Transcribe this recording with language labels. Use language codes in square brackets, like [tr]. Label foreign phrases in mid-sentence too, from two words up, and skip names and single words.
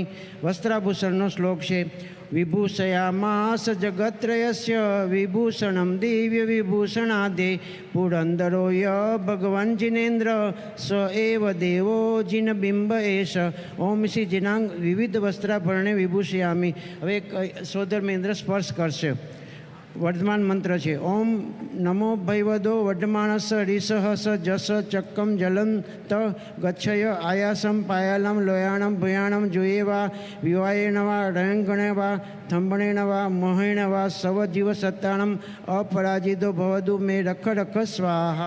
[hi] वस्त्राभूषण श्लोक है. [sa] विभूषयामास जगत्रयस्य विभूषणं दिव्य विभूषणादे पुरंदरो य भगवान जिनेन्द्र स एव देवो जिनबिंब एष. ओम श्री जिनांग विविध वस्त्राभरणे विभूषयामि. [gu] હવે સોદર મહેન્દ્ર સ્પર્શ કરશે. વર્ધમાન મંત્ર છે. [pra] ઓમ નમો ભૈવદો વર્ધમાનસ રીસહ સ જસ ચક્કમ જલંત ગચ્છય આયાસમ પાયાલમ લોયાણમ ભૂયાણમ જુયેવા વિવાયેણવા રયંગણેવા થંભણેણવા મોહેણવા સવ જીવ સત્તાણમ અપરાજિતો ભવદુ મે રખ રખ સ્વાહા.